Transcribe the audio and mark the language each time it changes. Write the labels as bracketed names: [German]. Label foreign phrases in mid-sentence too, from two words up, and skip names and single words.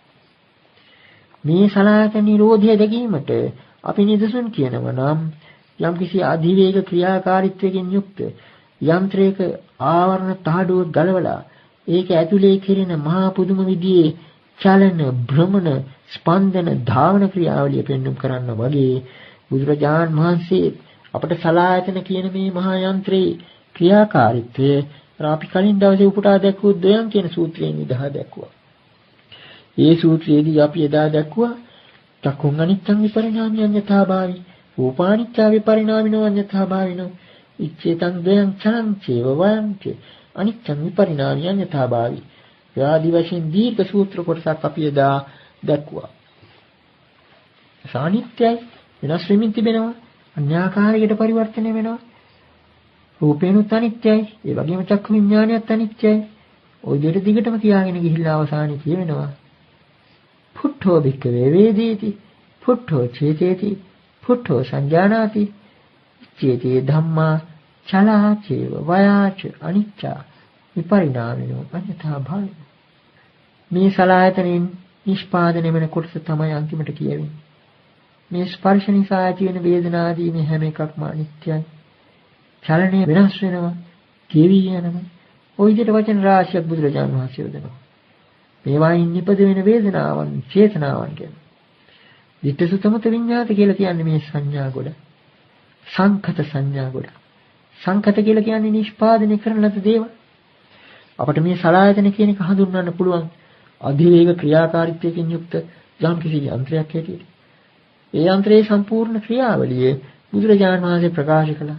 [Sinhala] මේ සලආයතන නිරෝධය දැකීමට අපි නිදසුන් කියනවා නම් යම්කිසි අධිවේග ක්‍රියාකාරීත්වයකින් යුක්ත යන්ත්‍රයක ආවරණ තහඩුව ගලවලා ඒක ඇතුලේ කෙරෙන මහා පුදුම විදිහේ චලන භ්‍රමණ ස්පන්දන ධාවන ක්‍රියාවලිය පෙන්වුම් කරන්න වගේ බුදුරජාන් වහන්සේ අපට සලආයතන කියන මේ මහා යන්ත්‍රයේ ක්‍රියාකාරීත්වය අපි කලින් දවසේ උපුටා දැක්වූ ද්වයන් කියන සූත්‍රයෙන් විදහා දැක්වුවා. [Pali] ඒ සූත්‍රයේදී අපි එදා දැක්වුවා චක්කුං අනිච්චං විපරිණාමී අඤ්ඤතාභාවි රූපානිච්චා විපරිණාමිනෝ අඤ්ඤතාභාවිනෝ ඉච්ඡේතං ද්වයං චලං චේව වයං ච අනිච්චං විපරිණාමී අඤ්ඤතාභාවි. [Sinhala] ආදී වශයෙන් දීර්ඝ සූත්‍ර කොටසක් අපි එදා දැක්වුවා. සානිත්‍යයි වෙනස් වෙමින් තිබෙනවා. අන්‍යාකාරයකට පරිවර්තනය වෙනවා. රූපේනුත් අනිත්‍යයි. ඒ වගේම චක්කු විඥානයත් අනිත්‍යයි. ওই දෙයට දිගටම තියාගෙන ගිහිල්ලා අවසානයේ කියවෙනවා. [Pali] පුට්ඨෝ භික්ඛවේ වේදේති. පුට්ඨෝ චේතේති. පුට්ඨෝ සංජානාති. චේතේ ධම්මා චලා චේව වයාච අනිච්චා විපරිණාමිනෝ අඤ්ඤතා භාවය. [Sinhala] මේ සලආයතනෙන් නිෂ්පාදනය වෙන කොටස තමයි අන්තිමට කියවෙන්නේ. මේ ස්පර්ශ නිසා ඇති වෙන වේදනාදී මේ හැම එකක්ම අනිත්‍යයි. චලනය වෙනස් වෙනවා, ගෙවි යනවා. ওই විදිහට වචන රාශියක් බුදුරජාණන් වහන්සේ යොදනවා. මේවායින් නිපද වෙන වේදනාවන්, චේතනාවන් කියන. [Pali] ditta sutamuta viññāta [Sinhala] කියලා කියන්නේ මේ සංඥා ගොඩ. සංඛත සංඥා ගොඩ. සංඛත කියලා කියන්නේ නිෂ්පාදනය කරන ලද දේවල්. අපිට මේ සලආයතන කියන එක හඳුන්වන්න පුළුවන් අධිවේග ක්‍රියාකාරීත්වයකින් යුක්ත යම් කිසි යන්ත්‍රයක් හැටියට. ඒ යන්ත්‍රයේ සම්පූර්ණ ක්‍රියාවලිය බුදුරජාණන් වහන්සේ ප්‍රකාශ කළා.